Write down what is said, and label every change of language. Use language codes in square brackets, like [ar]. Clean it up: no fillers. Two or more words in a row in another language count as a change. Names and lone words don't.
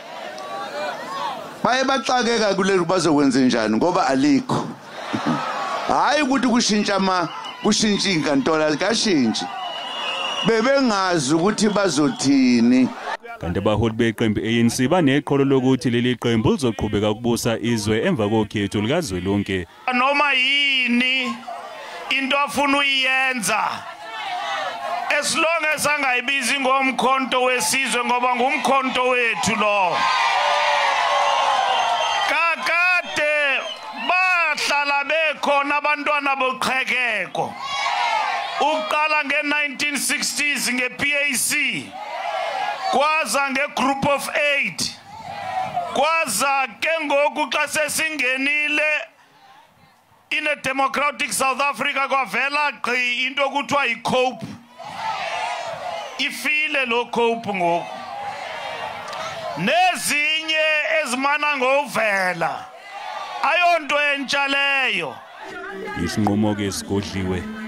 [zu] baye baxakeka kuleli bazokwenza njani ngoba alikho hayi ukuthi kushintsha inkantolo akashintshi bebengazi ukuthi bazothini. Kanti abaholi beqembu ANC baneqholo lokuthi leli qembu lizoqhubeka ukubusa izwe emva kokhetho likazwelonke. Noma yini into afuna uyenza [en] as long as [zu] angayibizi ngomkhonto wesizwe ngoba ngumkhonto wethu lo. [xh] Kakade bahlala bekhona abantwana boqhekeko. Uqala nge-1960s nge-PAC. Kwaza nge-Group of 8. Kwaza ke ngoku xa sesingenile [en] in a democratic South Africa [xh] kwavela gqi into kuthiwa yi-COPE. Ifile lo COPE ngoku. Nezinye ezimana ngovela. Ayonto entsha leyo. Isinqumo ke sigodliwe.